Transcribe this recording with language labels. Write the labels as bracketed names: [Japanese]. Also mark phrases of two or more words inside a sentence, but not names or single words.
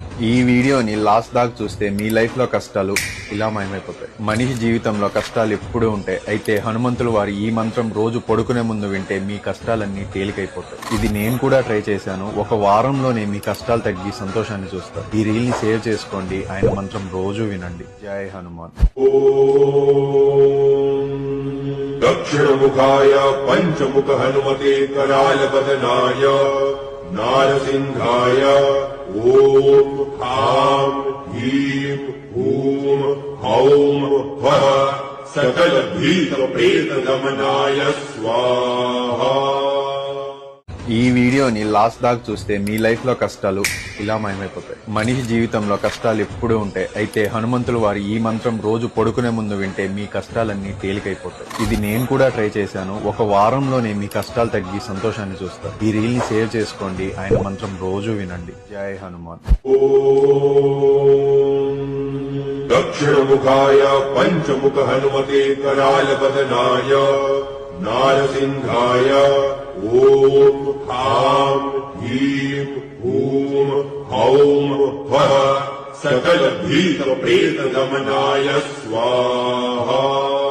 [Telugu] ఈ వీడియోని లాస్ట్ దాకా చూస్తే మీ లైఫ్ లో కష్టాలు ఇలా మాయమైపోతాయి. మనిషి జీవితంలో కష్టాలు ఎప్పుడూ ఉంటాయి. అయితే హనుమంతులు వారి ఈ మంత్రం రోజు పడుకునే ముందు వింటే మీ కష్టాలన్నీ తేలికైపోతాయి. ఇది నేను కూడా ట్రై చేశాను. ఒక వారంలోనే మీ కష్టాలు తగ్గి సంతోషాన్ని చూస్తారు. ఈ రీల్ ని సేవ్ చేసుకోండి. ఆయన మంత్రం రోజు వినండి. జై హనుమాన్. [Sanskrit] दक्षिणमुखाय पञ्चमुख हनुमते करालवदनाय नारसिंहाय ॐ ह्रां ह्रीं हूं हौं वः सकलभीतप्रेतदमनाय स्वाहा. [Telugu] ఈ వీడియోని లాస్ట్ దాకా చూస్తే మీ లైఫ్ లో కష్టాలు ఇలా మాయమైపోతాయి. మనిషి జీవితంలో కష్టాలు ఎప్పుడూ ఉంటాయి. అయితే హనుమంతులు వారి ఈ మంత్రం రోజు పడుకునే ముందు వింటే మీ కష్టాలన్నీ తేలికైపోతాయి. ఇది నేను కూడా ట్రై చేశాను. ఒక వారంలోనే మీ కష్టాలు తగ్గి సంతోషాన్ని చూస్తారు. ఈ రీల్ ని సేవ్ చేసుకోండి. ఆయన మంత్రం రోజు వినండి. జై హనుమాన్. [Sanskrit] दक्षिणमुखाय पञ्चमुख हनुमते करालवदनाय नारसिंहाय ॐ ह्रां ह्रीं हूं हौं वः सकलभीतप्रेतदमनाय स्वाहा.